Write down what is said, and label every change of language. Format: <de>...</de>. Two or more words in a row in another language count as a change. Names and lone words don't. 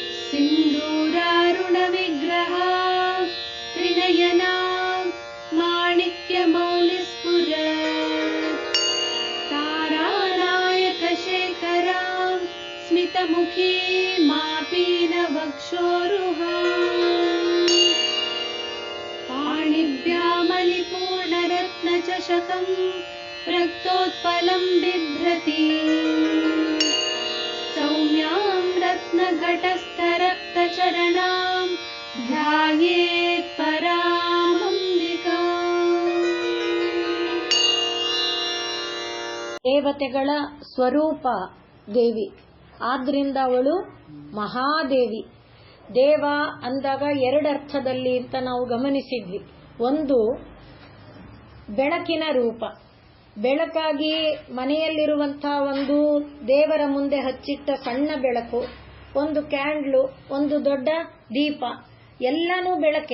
<sa>सिन्दूरारुणविग्रह त्रिनयना माणिक्यमौलिस्फुरत् तारानायकशेखरां स्मितमुखी मापीनवक्षोरुहाम् पाणिभ्यामलिपूर्णरत्नचषकं रक्तोत्पलं बिभ्रति सौम्यां रत्नघटस्थरक्तचरणां ध्यायेत् परामंबिकाम्.</sa> <kn>ದೇವತೆಗಳ ಸ್ವರೂಪ ದೇವಿ, ಆದ್ರಿಂದ ಅವಳು ಮಹಾದೇವಿ. ದೇವ ಅಂದಾಗ ಎರಡರ್ಥದಲ್ಲಿ ಅಂತ ನಾವು ಗಮನಿಸಿದ್ವಿ. ಒಂದು ಬೆಳಕಿನ ರೂಪ, ಬೆಳಕಾಗಿ ಮನೆಯಲ್ಲಿರುವಂತಹ ಒಂದು ದೇವರ ಮುಂದೆ ಹಚ್ಚಿಟ್ಟ ಸಣ್ಣ ಬೆಳಕು, ಒಂದು ಕ್ಯಾಂಡ್ಲು, ಒಂದು ದೊಡ್ಡ ದೀಪ, ಎಲ್ಲನೂ ಬೆಳಕೆ.</kn>